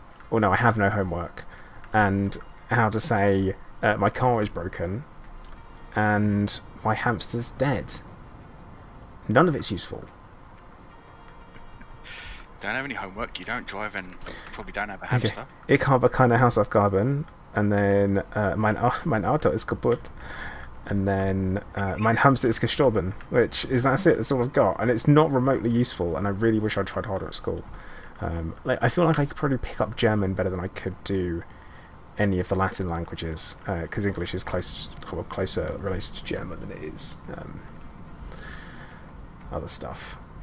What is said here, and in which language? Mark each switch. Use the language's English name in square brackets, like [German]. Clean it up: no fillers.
[English] Or no, I have no homework. And how to say my car is broken and my hamster's dead. None of it's useful. Don't have any homework, you don't drive, and probably don't have a hamster. Okay. [German] Ich habe keine Hausaufgaben. [English] And then [German] mein Auto ist kaputt. [English] And then [German] mein Hamster ist gestorben. [English] That's it, that's all I've got. And it's not remotely useful, and I really wish I'd tried harder at school. I feel like I could probably pick up German better than I could do any of the Latin languages, because English is closer related to German than it is other stuff.